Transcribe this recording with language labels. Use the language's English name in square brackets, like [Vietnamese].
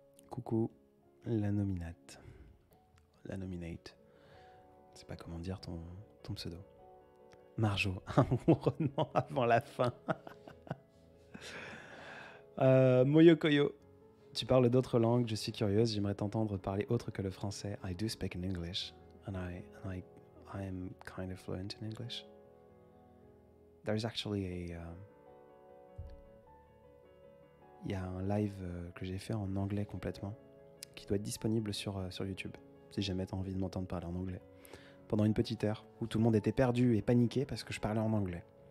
[French] Coucou, la nominate. La nominate. Je sais pas comment dire ton pseudo. Marjo, un ronronnement avant la fin. Moyokoyo, tu parles d'autres langues, je suis curieuse, j'aimerais t'entendre parler autre que le français. [English] I do speak in English, and I am kind of fluent in English. There's actually [French] il y a un live que j'ai fait en anglais complètement, qui doit être disponible sur YouTube, si jamais t'as envie de m'entendre parler en anglais. Pendant une petite heure, où tout le monde était perdu et paniqué parce que je parlais en anglais.